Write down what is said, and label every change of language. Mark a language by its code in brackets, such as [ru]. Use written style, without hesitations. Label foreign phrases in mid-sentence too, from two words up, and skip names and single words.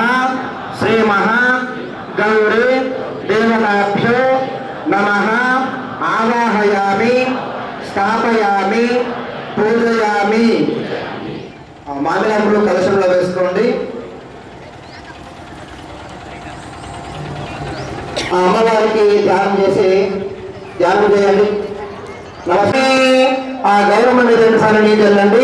[sa] श्री महा गौरी देवताभ्यो नमः. आवाहयामि स्थापयामि पूजयामि. [te] మామిడి కలశంలో వేసుకోండి. అమ్మవారికి ధ్యానం చేయండి. నమస్తే. ఆ గౌరమ్మ మీద 2 సార్లు నీళ్ళు చల్లండి.